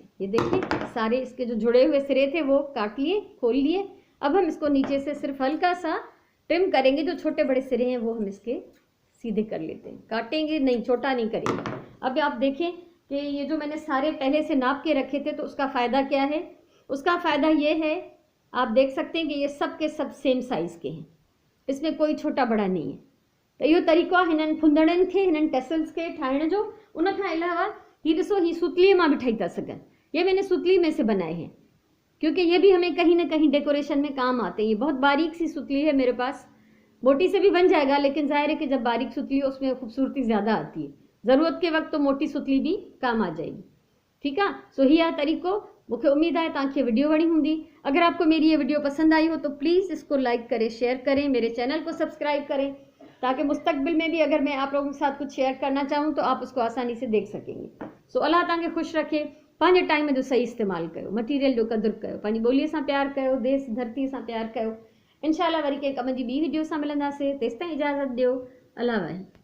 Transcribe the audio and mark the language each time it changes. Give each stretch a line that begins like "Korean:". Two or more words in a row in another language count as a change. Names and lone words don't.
Urdu: یہ دیکھیے سارے اس کے جو جڑے ہوئے سرے تھے وہ کاٹ لیے، کھول لیے. اب ہم اس کو نیچے سے صرف ہلکا سا ٹرم کریں گے، جو چھوٹے بڑے سرے ہیں وہ ہم اس کے سیدھے کر لیتے ہیں، کاٹیں گے نہیں، چھوٹا نہیں کریں گے. اب آپ دیکھیں کہ یہ جو میں نے سارے پہلے سے ناپ کے رکھے تھے تو اس کا فائدہ کیا ہے? اس کا فائدہ یہ ہے، آپ دیکھ سکتے ہیں کہ یہ سب کے سب
English: same size
Urdu: کے ہیں، اس میں کوئی چھوٹا بڑا نہیں ہے.
Sindhi: तो इहो तरीक़ो आहे हिननि फुंदड़नि खे, हिननि टेसल्स के ठाहिण जो। उन खां अलावा ये ॾिसो, ही सुतली मां भी ठाही था सघनि,
Urdu: یہ میں نے سُتلی میں سے بنائے ہیں کیونکہ یہ بھی ہمیں کہیں نہ کہیں ڈیکوریشن میں کام آتے ہیں. یہ بہت باریک سی سُتلی ہے میرے پاس، موٹی سے بھی بن جائے گا، لیکن ظاہر ہے کہ جب باریک سُتلی ہو اس میں خوبصورتی زیادہ آتی ہے. ضرورت کے وقت تو موٹی سُتلی بھی کام آ جائے گی. ٹھیک ہے,
Sindhi: सो ही आहे तरीक़ो।
Urdu: مجھے امید ہے
Sindhi: तव्हांखे वीडियो वणी हूंदी।
Urdu: اگر آپ کو میری یہ ویڈیو پسند آئی ہو تو پلیز اس کو لائک کریں، شیئر کریں، میرے چینل کو سبسکرائب کریں، تاکہ مستقبل میں بھی اگر میں آپ لوگوں کے ساتھ کچھ شیئر کرنا چاہوں تو آپ اس کو آسانی سے دیکھ سکیں گے.
Sindhi: सो अल्लाह तव्हांखे ख़ुशि रखे, पंहिंजे टाइम जो सही इस्तेमालु कयो, मटीरियल जो क़दुरु कयो, पंहिंजी ॿोलीअ सां प्यार कयो, देश धरती सां प्यार कयो। इंशाल्लाह वरी कंहिं कम जी ॿी वीडियो सां मिलंदासीं, तेसिताईं इजाज़त ॾियो। अल्लाह वाहे।